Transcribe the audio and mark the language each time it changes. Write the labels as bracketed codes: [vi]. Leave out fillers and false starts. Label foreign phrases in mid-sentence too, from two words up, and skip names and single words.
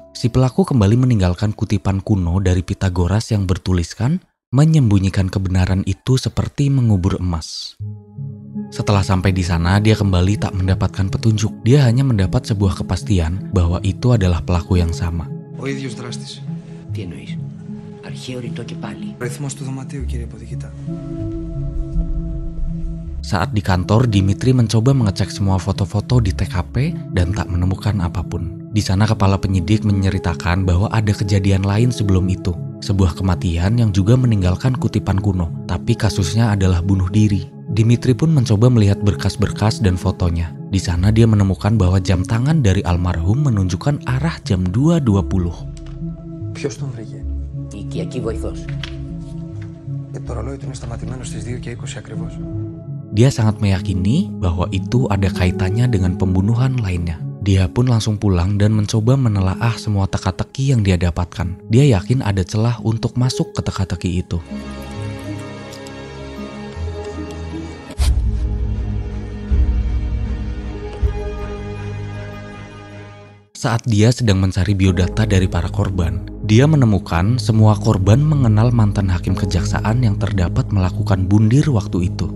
[id] Si pelaku kembali meninggalkan kutipan kuno dari Pythagoras yang bertuliskan, menyembunyikan kebenaran itu seperti mengubur emas. Setelah sampai di sana dia kembali tak mendapatkan petunjuk. Dia hanya mendapat sebuah kepastian bahwa itu adalah pelaku yang sama. [el] Ο ίδιος δράστης. Τι εννοείς? Αρχαίο ρητό και πάλι. Αριθμός του δωματίου, κύριε υποδικητά. [id] Saat di kantor, Dimitri mencoba mengecek semua foto-foto di TKP dan tak menemukan apapun. Di sana kepala penyidik menceritakan bahwa ada kejadian lain sebelum itu. Sebuah kematian yang juga meninggalkan kutipan kuno, tapi kasusnya adalah bunuh diri. Dimitri pun mencoba melihat berkas-berkas dan fotonya. Di sana dia menemukan bahwa jam tangan dari almarhum menunjukkan arah jam 2.20. [el] Ποιος τον βρήκε? Η οικιακή βοηθός. Και το ρολόι του είναι σταματημένο στις 2:20 ακριβώς. [id] Dia sangat meyakini bahwa itu ada kaitannya dengan pembunuhan lainnya. Dia pun langsung pulang dan mencoba menelaah semua teka-teki yang dia dapatkan. Dia yakin ada celah untuk masuk ke teka-teki itu. Saat dia sedang mencari biodata dari para korban, dia menemukan semua korban mengenal mantan hakim kejaksaan yang terdapat melakukan bundir waktu itu.